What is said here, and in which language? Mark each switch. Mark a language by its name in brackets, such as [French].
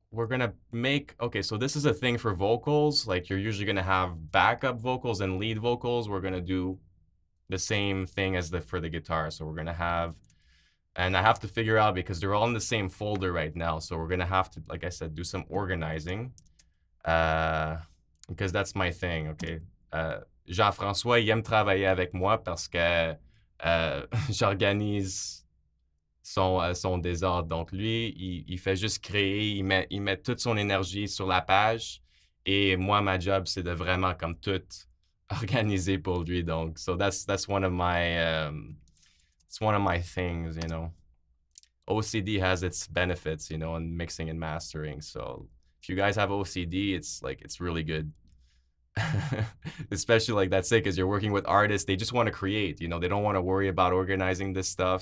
[English] we're gonna make, okay, so this is a thing for vocals. Like you're usually gonna have backup vocals and lead vocals. We're gonna do the same thing as for the guitar. So we're gonna have, and I have to figure out because they're all in the same folder right now. So we're gonna have to, like I said, do some organizing. Because that's my thing, okay? [French] Jean-François, il aime travailler avec moi parce que j'organise son désordre. Donc lui, il fait juste créer, il met toute son énergie sur la page. Et moi, ma job, c'est de vraiment comme tout organiser pour lui. [English] Donc, so that's one of my it's one of my things, you know. OCD has its benefits, you know, in mixing and mastering. So if you guys have OCD, it's like it's really good. Especially like that's it, because you're working with artists, they just want to create, you know, they don't want to worry about organizing this stuff.